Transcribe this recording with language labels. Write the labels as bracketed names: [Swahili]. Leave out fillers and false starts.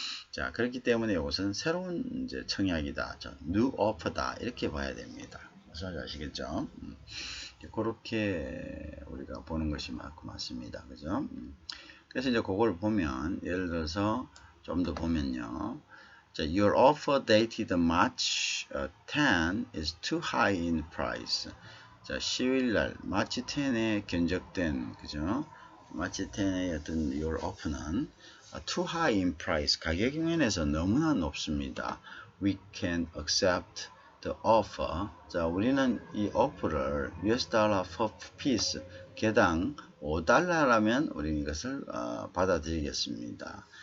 [Korean] 자, 그렇기 때문에 이것은 새로운 이제 청약이다, new offer다 이렇게 봐야 됩니다. 무슨 말인지 아시겠죠? 그렇게 우리가 보는 것이 맞습니다. 그죠? 그래서 이제 그걸 보면 예를 들어서 좀 더 보면요. [English] 자, your offer dated March 10 is too high in price. [Korean] 자, 10일날 마치 10에 견적된 그죠? 마치 10의 어떤 your offer는 [English] too high in price, [Korean] 가격 면에서 너무나 높습니다. [English] We can accept the offer. [Korean] 자, 우리는 이 offer를 [English] US dollar per piece, [Korean] 개당 5달러라면 우리는 이것을 받아들이겠습니다.